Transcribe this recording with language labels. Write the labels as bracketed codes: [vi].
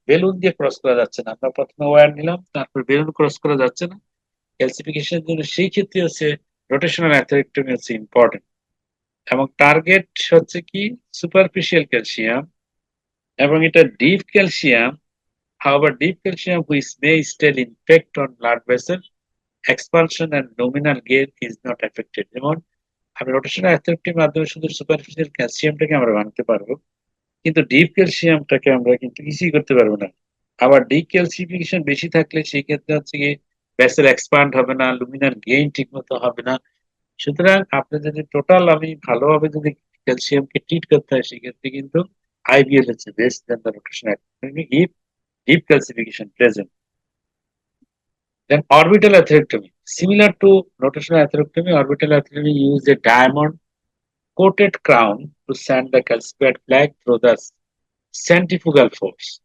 [bn] Balloon দিয়ে cross করা যাচ্ছে না, আমরা প্রথমে ওয়্যার নিলাম, তারপর বেলুন ক্রস করা যাচ্ছে না ক্যালসিফিকেশনের জন্য, সেই ক্ষেত্রে হচ্ছে রোটেশনাল অ্যাথেরেক্টমি হচ্ছে ইম্পর্টেন্ট। এবং টার্গেট হচ্ছে কি সুপারফিশিয়াল ক্যালসিয়াম, এবং এটা deep calcium. [en] however deep calcium which may still impact on blood vessel expansion and nominal gain is not affected. [bn] যেমন আমি রোটেশনাল অ্যাথেরেক্টমির মাধ্যমে শুধু সুপারফিশিয়াল ক্যালসিয়ামটাকে আমরা ভাঙতে পারবো, কিন্তু ডিপ ক্যালসিয়ামটাকে আমরা কিন্তু কিছুই করতে পারবো না। আবার ডিপ ক্যালসিফিকেশন বেশি থাকলে সেই ক্ষেত্রে হচ্ছে কি ভেসেল এক্সপান্ড হবে না, লুমিনার গেইন ঠিক মতো হবে না। সুতরাং আপনি যদি টোটাল আমি ভালোভাবে যদি ক্যালসিয়ামকে ট্রিট করতে হয়, সেক্ষেত্রে কিন্তু আইবিএল হচ্ছে best then the rotational atherectomy [en] if deep calcification present. Then orbital atherectomy. Similar to rotational atherectomy, orbital atherectomy use a diamond coated crown to send the calcified plaque through the centrifugal force.